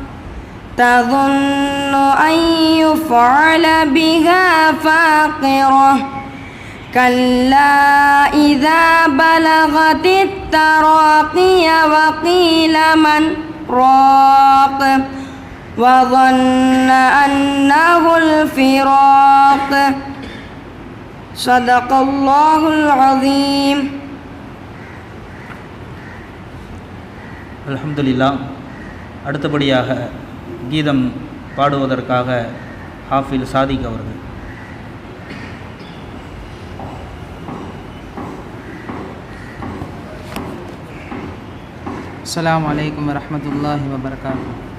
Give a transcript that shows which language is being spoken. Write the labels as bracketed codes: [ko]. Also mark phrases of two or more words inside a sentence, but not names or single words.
[ar] تظن أن يفعل بها فاقرة كلا إذا بلغت التراقي وقيل من راق وظن أنه الفراق صدق الله العظيم. الحمد لله. [ta] அடுத்தபடியாக கீதம் பாடுவதற்காக ஹாஃபில் சாதிக் அவர்கள். [ar] السلام عليكم ورحمة الله وبركاته.